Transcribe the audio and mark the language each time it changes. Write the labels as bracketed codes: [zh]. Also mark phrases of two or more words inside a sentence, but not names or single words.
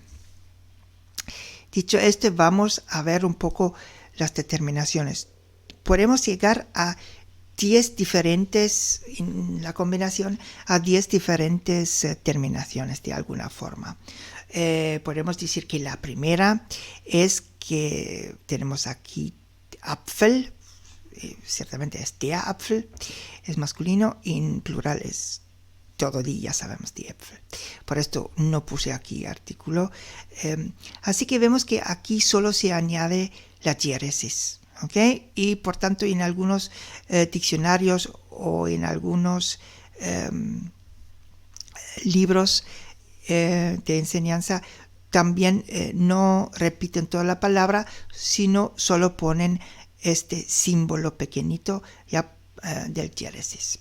[es] Dicho esto, vamos a ver un poco las determinaciones. Podemos llegar a 10 diferentes, en la combinación, a 10 diferentes terminaciones de alguna forma. Podemos decir que la primera es que tenemos aquí Apfel, ciertamente es [de] der Apfel, [es] es masculino, y en plural es todo día, ya sabemos, [de] die Äpfel. [es] Por esto no puse aquí artículo. Así que vemos que aquí solo se añade la diéresis. ¿Okay? Y por tanto, en algunos diccionarios o en algunos libros de enseñanza también no repiten toda la palabra, sino solo ponen este símbolo pequeñito ya del diéresis.